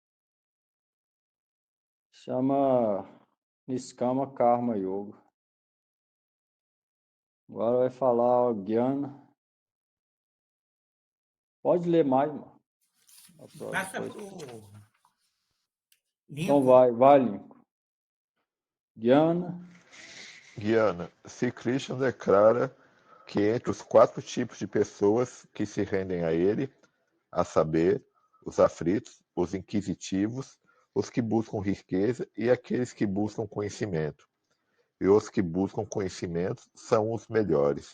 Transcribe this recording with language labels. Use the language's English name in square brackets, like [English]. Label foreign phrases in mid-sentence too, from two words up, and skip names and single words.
[Sanskrit] Chama Niskama Karma Yoga. [Portuguese] Agora vai falar o Gyana. Pode ler mais, mano. Passa para o Então vai, Lincoln. Gyana. Sri Krishna declara que entre os 4 tipos de pessoas que se rendem a ele, a saber, os aflitos, os inquisitivos, os que buscam riqueza e aqueles que buscam conhecimento. E os que buscam conhecimento são os melhores.